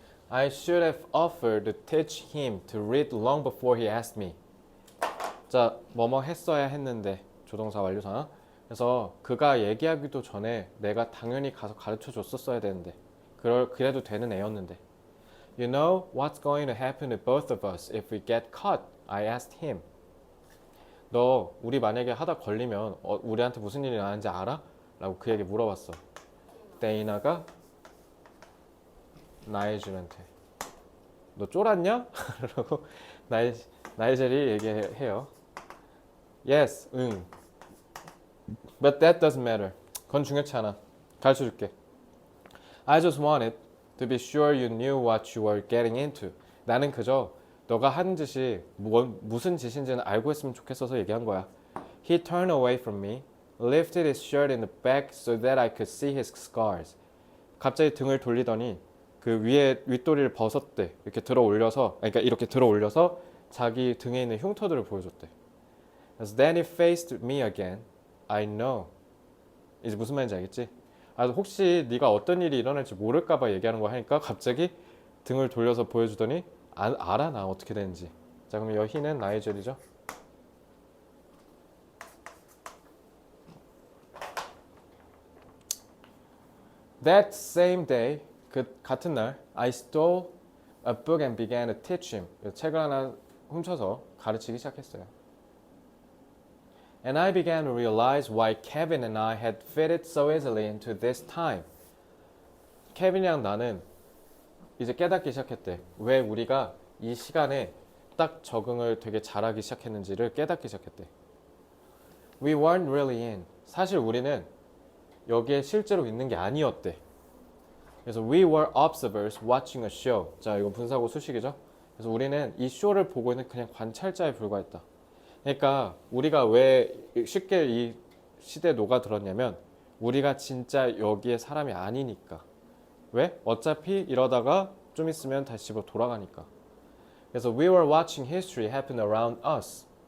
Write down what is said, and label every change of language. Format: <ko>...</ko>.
<en>I should have offered to teach him to read long before he asked me.</en> <ko>자, 뭐뭐 했어야 했는데 조동사 완료사. 그래서 그가 얘기하기도 전에 내가 당연히 가서 가르쳐 줬었어야 되는데 그래도 되는 애였는데.</ko> <en>You know what's going to happen to both of us if we get caught? I asked him.</en> <ko>너 우리 만약에 하다 걸리면 우리한테 무슨 일이 나는지 알아? 라고 그에게 물어봤어. 데이나가 나이젤한테 너 쫄았냐? 라고 나이젤이 얘기해요.</ko> <en>Yes,</en> <ko>응.</ko> <en>But that doesn't matter.</en> <ko>그건 중요치 않아. 가르쳐줄게.</ko> <en>I just wanted to be sure you knew what you were getting into.</en> <ko>나는 그저 너가 하는 짓이 무슨 짓인지는 알고 했으면 좋겠어서 얘기한 거야.</ko> <en>He turned away from me, lifted his shirt in the back so that I could see his scars.</en> <ko>갑자기 등을 돌리더니 그 위에 윗도리를 벗었대. 이렇게 그러니까 이렇게 들어 올려서 자기 등에 있는 흉터들을 보여줬대.</ko> <en>As then he faced me again. I know.</en> <ko>이제 무슨 말인지 알겠지? 혹시 네가 어떤 일이 일어날지 모를까봐 얘기하는 거 하니까 갑자기 등을 돌려서 보여주더니 알아 나 어떻게 되는지. 자 그럼 여기는 나이젤이죠.</ko> <en>That same day,</en> <ko>그 같은 날,</ko> <en>I stole a book and began to teach him.</en> <ko>책을 하나 훔쳐서 가르치기 시작했어요.</ko> <en>And I began to realize why Kevin and I had fitted so easily into this time.</en> <ko>케빈이랑 나는 이제 깨닫기 시작했대. 왜 우리가 이 시간에 딱 적응을 되게 잘하기 시작했는지를 깨닫기 시작했대.</ko> <en>We weren't really in.</en> <ko>사실 우리는 여기에 실제로 있는 게 아니었대. 그래서</ko> <en>we were observers watching a show.</en> <ko>자, 이거 분사구 수식이죠. 그래서 우리는 이 쇼를 보고 있는 그냥 관찰자에 불과했다. 그러니까 우리가 왜 쉽게 이 시대에 녹아들었냐면 우리가 진짜 여기에 사람이 아니니까. 왜? 어차피 이러다가 좀 있으면 다시 집으로 돌아가니까. 그래서</ko> <en>we were watching history happen around us.</en>